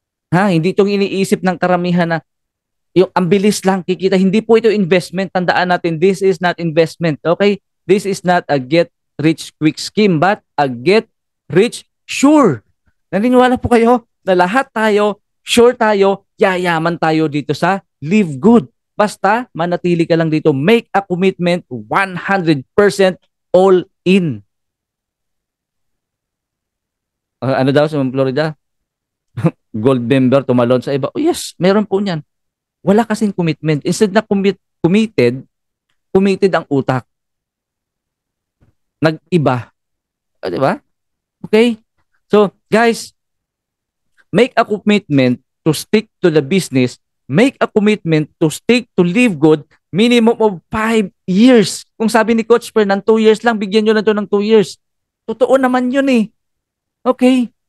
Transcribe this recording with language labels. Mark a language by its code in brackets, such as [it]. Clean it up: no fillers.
[tl] Hindi itong iniisip ng karamihan na yung ang bilis lang kikita. Hindi po ito investment. Tandaan natin, [en] this is not investment. Okay? This is not a get-rich-quick scheme, but a get-rich-sure. [tl] Naniniwala po kayo na lahat tayo, sure tayo, yayaman tayo dito sa live good. Basta, manatili ka lang dito. [en] Make a commitment 100% all in. [tl] Ano daw sa Florida? Gold member, tumalon sa iba. Oh yes, meron po niyan. Wala kasing commitment. Instead na committed ang utak. Nag-iba. Di ba? Okay? [en] So, guys, make a commitment to stick to the business. Make a commitment to stick to live good minimum of 5 years. [tl] Kung sabi ni Coach Per, ng 2 years lang, bigyan nyo na ito ng 2 years. Totoo naman yun eh. Okay?